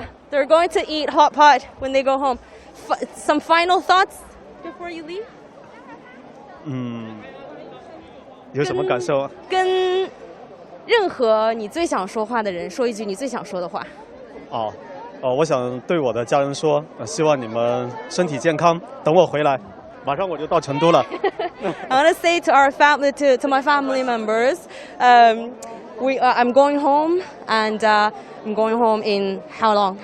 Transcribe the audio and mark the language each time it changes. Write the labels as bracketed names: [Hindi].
[English] They're going to eat hot pot when they go home. Some final thoughts before you leave? [Chinese] 有什么感受啊？跟任何你最想说话的人说一句你最想说的话。我想对我的家人说，希望你们身体健康。等我回来，马上我就到成都了。 [English] I want to say to our family, to my family members, I'm going home, and I'm going home in how long?